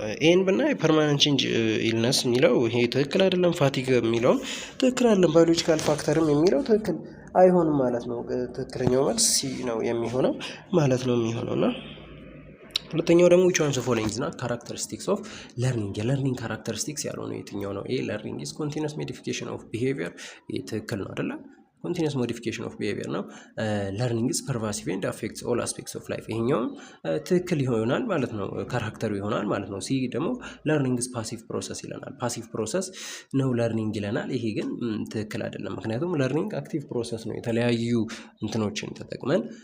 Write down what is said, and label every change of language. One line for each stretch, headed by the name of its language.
Amharic: ኤን ብናይ ፐርማነንት ቼንጅ ኢልነስ የሚለው ይሄ ትክክል አይደለም። ፋቲግ የሚለውም ትክክል አይደለም። ባዮሎጂካል ፋክተርም የሚለው ትክክል አይሆንም ማለት ነው። ትክክለኛው መልስ ሲ ነው የሚሆነው ማለት ነው የሚሆነውና ሁለተኛው ደግሞ
English: which one of the following is not characteristics of learning?
Amharic: የለርኒንግ ካራክተሪስቲክስ ያልሆነው የትኛው ነው?
English: ኤ learning is continuous modification of behavior
Amharic: ትክክል ነው አይደለ?
English: continuous modification of behavior
Amharic: ነው።
English: learning is pervasive and affects all aspects of life
Amharic: ይሄኛውም ትክክል ይሆናል ማለት ነው። ካራክተሩ ይሆናል ማለት ነው። ሲ ደግሞ
English: learning is passive process
Amharic: ይለናል።
English: passive process
Amharic: ነው learning ይለናል። ይሄ ግን ትክክል አይደለም። ምክንያቱም
English: learning active process
Amharic: ነው። የተለያዩ እንትኖችን ተጠቅመን